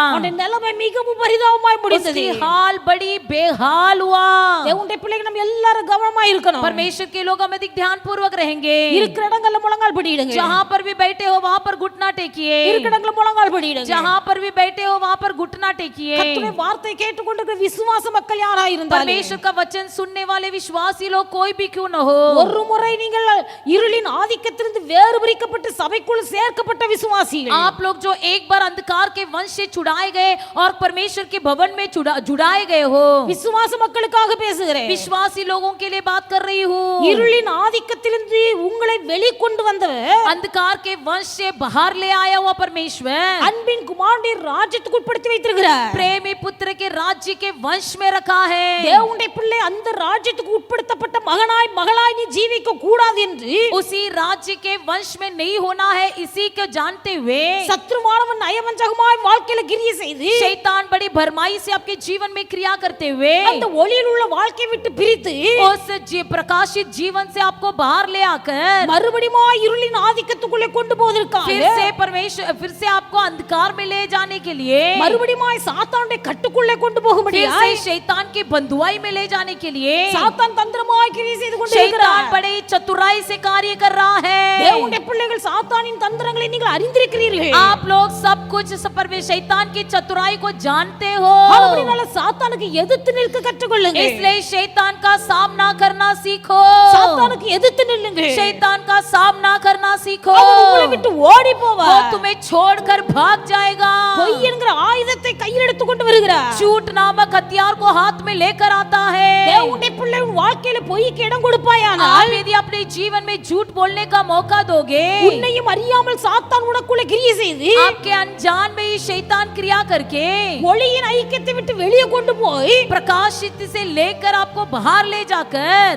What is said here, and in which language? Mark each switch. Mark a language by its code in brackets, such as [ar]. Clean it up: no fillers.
[ta] அவனுடைய நிலைமை மிகவும் பரிதாபமாய் முடிந்தது. [hi] उसकी हाल बड़ी बेहाल हुआ. [ta] தேவனுடைய பிள்ளைகள் நம்ம எல்லாரும் கவனமாய் இருக்கணும். [hi] परमेश्वर के लोग हम अधिक ध्यान पूर्वक रहेंगे. [ta] இருக்கிற இடங்கள்ல முழங்கால் படியிடுங்க. [hi] जहाँ पर भी बैठे हो वहाँ पर घुटना टेकिए. [ta] இருக்கிற இடங்கள்ல முழங்கால் படியிடுங்க. [hi] जहाँ पर भी बैठे हो वहाँ पर घुटना टेकिए. [ta] கர்த்தருடைய வார்த்தை கேட்டுக்கொண்டிருக்கிற விசுவாச மக்கள் யாராய் இருந்தாலும், [hi] परमेश्वर का वचन सुनने वाले विश्वासी लोग कोई भी क्यों न हो, [ta] ஒரு முறை நீங்கள் இருளின் ஆதிக்கத்திலிருந்து வேறு பிரிக்கப்பட்டு சபைக்குள் சேர்க்கப்பட்ட விசுவாசிகள், [hi] आप लोग जो एक बार अंधकार के वंश से छुड़ाए गए और परमेश्वर के भवन में जुड़ाए गए हो, [ta] விசுவாச மக்களுக்காக பேசுகிறேன். [hi] विश्वासी लोगों के लिए बात कर रही हूँ. [ta] இருளின் ஆதிக்கத்திலிருந்து உங்களை வெளிக்கொண்டு வந்தவர், [hi] अंधकार के वंश से बाहर ले आया हुआ परमेश्वर [ta] அன்பின் குமாரனுடைய ராஜ்யத்துக்கு உட்படுத்தி வைத்திருக்கிறார். வைத்திருக்கிறார். [hi] प्रेमी पुत्र के राज्य के वंश में रखा है. [ta] தேவனுடைய பிள்ளை அந்த ராஜ்யத்துக்கு உட்படுத்தப்பட்ட மகனாய் மகளாய் நீ ஜீவிக்க கூடாது என்று [hi] उसी राज्य के वंश में नहीं होना है इसी को जानते हुए [ta] சத்ருவானவன் நயவஞ்சகமாய் வாழ்க்கையில கிரியை செய்து [hi] शैतान बड़ी भरमाई से आपके जीवन में क्रिया करते हुए [ta] அந்த ஒளியில் உள்ள வாழ்க்கையை விட்டு பிரித்து [hi] उस प्रकाशित जीवन से आपको बाहर ले आकर [ta] மறுபடியும் இருளின் ஆதிக்கத்துக்குள்ளே கொண்டு போவதற்காக [hi] फिर से आपको अंधकार में ले जाने के लिए [ta] மறுபடியும் சாத்தானுடைய கட்டுக்குள்ளே கொண்டு போகும்படியா [hi] फिर से शैतान की बंधुआई में ले जाने के लिए [ta] சாத்தான் தந்திரமாய் கிரியை செய்து கொண்டிருக்கிறார். [hi] शैतान बड़े चतुराई से कार्य कर रहा है. [ta] தேவனுடைய பிள்ளைகள் சாத்தானின் தந்திரங்களை நீங்கள் அறிந்திருக்கிறீர்கள். [hi] आप लोग सब कुछ शैतान की चतुराई को जानते हो. [ta] அப்படினால சாத்தானுக்கு எதிர்த்து நிற்க கற்றுக்கொள்ளுங்க. [hi] इसलिए शैतान का सामना करना सीखो. [ta] சாத்தானுக்கு எதிர்த்து நில்லுங்க. [hi] शैतान का सामना करना सीखो. [ta] அவன் உங்களை விட்டு ஓடி போவான். [hi] वो तुम्हें छोड़कर भाग जाएगा. [ta] பொய் என்கிற ஆயுதத்தை கையில் எடுத்து கொண்டு வருகிறார். [hi] झूठ नामक हथियार को हाथ में लेकर आता है. [ta] தேவனுடைய பிள்ளை வாழ்க்கையில பொய்க்கு இடம் கொடுப்பாயானால் [hi] आप यदि अपने जीवन में झूठ बोलने का मौका दोगे [ta] உன்னையும் அறியாமல் சாத்தான் உனக்குள்ள கிரியை செய்து [hi] आपके अनजान में ही शैतान क्रिया करके [ta] ஒளியின் ஐக்கியத்தை விட்டு வெளியே கொண்டு போய் [hi] प्रकाशित से लेकर आपको बाहर ले जाकर